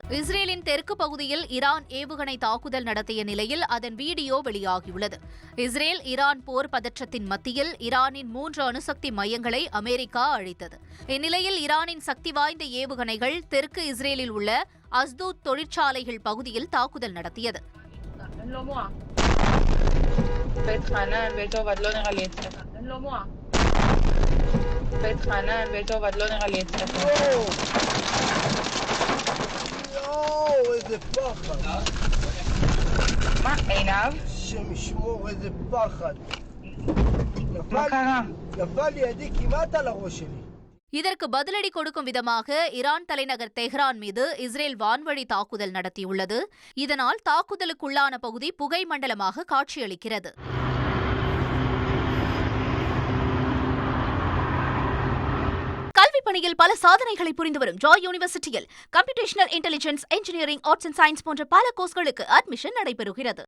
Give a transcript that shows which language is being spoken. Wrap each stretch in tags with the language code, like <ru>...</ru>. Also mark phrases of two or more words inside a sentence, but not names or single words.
<ta>இஸ்ரேலின் தெற்கு பகுதியில் ஈரான் ஏவுகணை தாக்குதல் நடத்திய நிலையில் அதன் வீடியோ வெளியாகியுள்ளது. இஸ்ரேல் ஈரான் போர் பதற்றத்தின் மத்தியில் ஈரானின் 3 அணுசக்தி மையங்களை அமெரிக்கா அழித்தது. இந்நிலையில் ஈரானின் சக்தி வாய்ந்த ஏவுகணைகள் தெற்கு இஸ்ரேலில் உள்ள அஸ்தூத் தொழிற்சாலைகள் பகுதியில் தாக்குதல் நடத்தியது.</ta> <he>בית חנן, בית עובד, לא נראה לי אצלך. אין לו מוח. בית חנן, בית עובד, לא נראה לי אצלך. יואו, איזה פחד. מה, עינב? השם ישמור, איזה פחד. מה קרה? נפל לידי כמעט על הראש שלי.</he> <ta>இதற்கு பதிலடி கொடுக்கும் விதமாக ஈரான் தலைநகர் தெஹ்ரான் மீது இஸ்ரேல் வான்வழி தாக்குதல் நடத்தியுள்ளது. இதனால் தாக்குதலுக்குள்ளான பகுதி புகை மண்டலமாக காட்சியளிக்கிறது. கல்வி பணியில் பல சாதனைகளை புரிந்து வரும் ஜாய் யூனிவர்சிட்டியில்</ta> <en>computational intelligence, engineering, arts and science</en> <ta>போன்ற பல கோர்ஸ்களுக்கு அட்மிஷன் நடைபெறுகிறது.</ta>